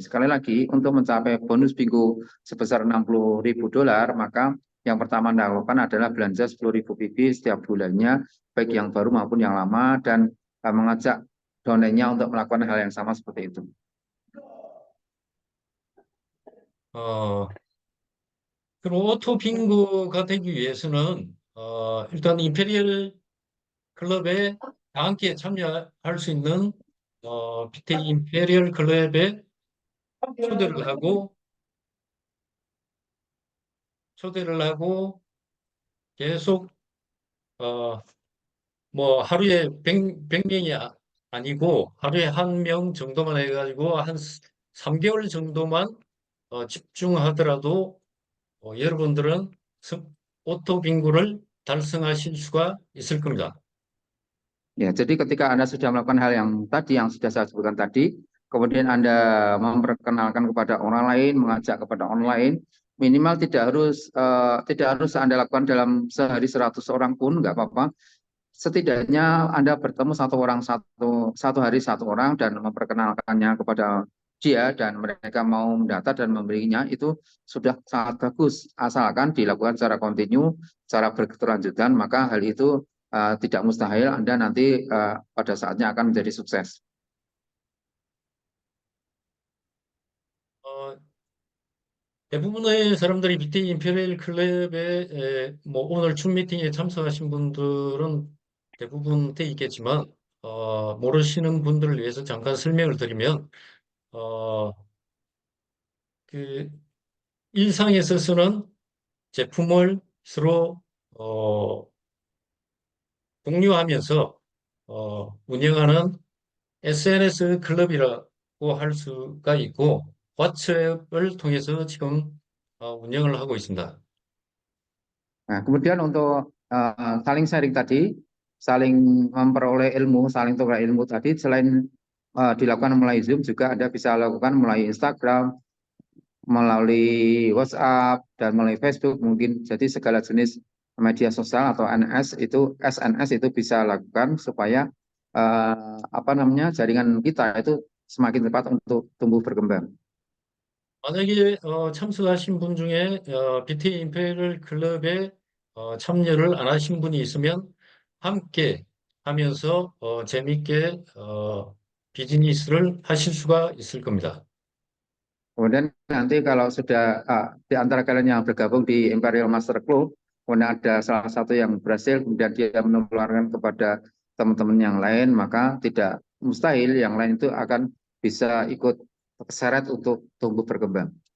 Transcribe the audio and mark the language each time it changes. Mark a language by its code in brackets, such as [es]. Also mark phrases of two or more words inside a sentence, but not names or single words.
[id] Sekali lagi, untuk mencapai bonus bingo sebesar $60.000, maka yang pertama Anda lakukan adalah belanja 10.000 PV setiap bulannya, baik yang baru maupun yang lama, dan mengajak donennya untuk melakukan hal yang sama seperti itu. [ko] 그리고 오토 빙고가 되기 위해서는 일단 임페리얼 클럽에 다 함께 참여할 수 있는 BT 임페리얼 클럽에 초대를 하고 계속 뭐 하루에 100명이 아니고 하루에 한 명 정도만 해가지고 한 3개월 정도만 집중하더라도 여러분들은 오토 빙고를 달성하실 수가 있을 겁니다. [id] Ya, jadi ketika Anda sudah melakukan hal yang tadi, yang sudah saya sebutkan tadi, kemudian Anda memperkenalkan kepada orang lain, mengajak kepada orang lain, minimal tidak harus Anda lakukan dalam sehari 100 orang pun nggak apa-apa. Setidaknya Anda bertemu satu orang satu hari satu orang dan memperkenalkannya kepada dia dan mereka mau mendata dan memberinya, itu sudah sangat bagus asalkan dilakukan secara kontinu, secara berkelanjutan, maka hal itu tidak mustahil Anda nanti pada saatnya akan menjadi sukses. [ko] 대부분의 사람들이 BT 임페리얼 클럽에 뭐 오늘 줌 미팅에 참석하신 분들은 대부분 돼 있겠지만 모르시는 분들을 위해서 잠깐 설명을 드리면 그 일상에서 쓰는 제품을 서로 공유하면서 운영하는 SNS 클럽이라고 할 수가 있고 왓츠앱을 통해서 지금 운영을 하고 있습니다. [id] Nah, kemudian untuk saling sharing tadi, saling memperoleh ilmu, saling tukar ilmu tadi, selain dilakukan melalui Zoom, juga Anda bisa lakukan melalui Instagram, melalui WhatsApp, dan melalui Facebook mungkin. Jadi segala jenis media sosial atau SNS itu bisa lakukan supaya jaringan kita itu semakin cepat untuk tumbuh berkembang. [ko] 만약에 참석하신 분 중에 BT 임페리얼 클럽에 참여를 안 하신 분이 있으면 함께 하면서 재밌게 비즈니스를 하실 수가 있을 겁니다. [id] Kemudian nanti kalau sudah di antara kalian yang bergabung di Imperial Master Club, kemudian ada salah satu yang berhasil, kemudian dia menularkan kepada teman-teman yang lain, maka tidak mustahil yang lain itu akan bisa ikut terseret untuk tumbuh berkembang.